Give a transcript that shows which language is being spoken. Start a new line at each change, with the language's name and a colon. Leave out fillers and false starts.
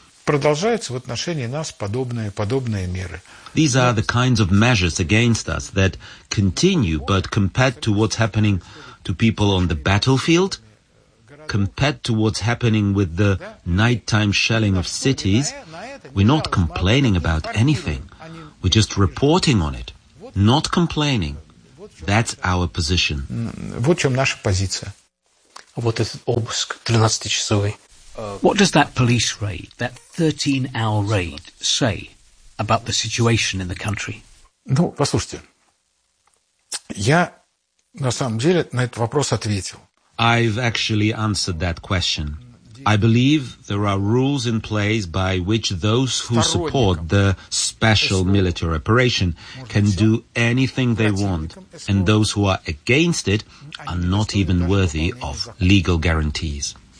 English: These are the kinds of measures against us that continue, but compared to what's happening to people on the battlefield, compared to what's happening with the nighttime shelling of cities, we're not complaining about anything. We're just reporting on it. Not complaining. That's our position.
Russian: Вот в чем наша позиция. Вот этот обыск 13-часовый.
English: What does that police raid, that 13-hour raid, say about the situation in the country?
Russian: Ну, послушайте, я на самом деле на этот вопрос ответил.
English: I've actually answered that question. I believe there are rules in place by which those who support the special military operation can do anything they want, and those who are against it are not even worthy of legal guarantees.